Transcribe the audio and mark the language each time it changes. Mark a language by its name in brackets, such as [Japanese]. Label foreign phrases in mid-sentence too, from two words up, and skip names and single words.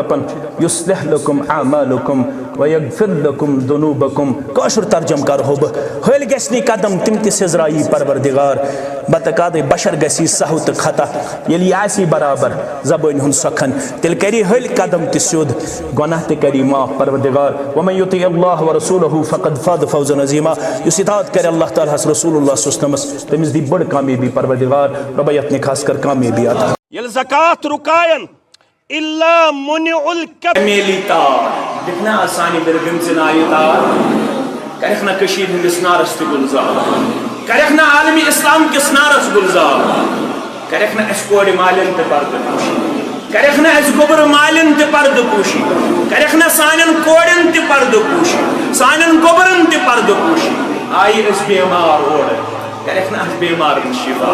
[Kashmiri] دپان [Arabic] یُصلح لکم اعمالکم ویغفر لکم ذنوبکم [Kashmiri] کٲشُر ترجم کرہو بہٕ ہلۍ گژھِ نہٕ قدم تِم تہِ سیٚزرایی پروردگار بتقاضے بشر گژھی سہو تہٕ خطا ییٚلہِ یہِ آسی برابر زبٲنۍ ہُنٛد سۄکھن تیٚلہِ کری ہلۍ قدم تہِ سیوٚد گۄناہ تہِ کری معاف پروردگار [Arabic] ومن یُطع اللہ ورسولہ فقد فاز فوزا عظیما [Kashmiri] یُس اطاعت کرِ اللہ تعالیٰ ہس [Arabic] رسول اللہ صلی اللہ علیہ وسلم [Kashmiri] تٔمِس دی بٔڑ کامیٲبی پروردگار رۄبا یتھ خاص کر کامیٲبی عطا ییٚلہِ زکات رُکاین الا منع الکمیلی تار دِکھنا آسانی برگم چنائی تار کرکھ نا کشید ہندس نارس تہِ گلزار کرکھ نا عالمی اسلام کس نارس گلزار کرکھ نا اس کوڑی مالین تہِ پردٕ پوشی کرکھ نا اس گوبر مالین تہِ پردٕ پوشی کرکھ نا سانین کوڑین تہِ پردٕ پوشی سانین گوبرن تہِ پردٕ پوشی آئی اس بیمار اوڑ کرکھ نا اس بیمار شفا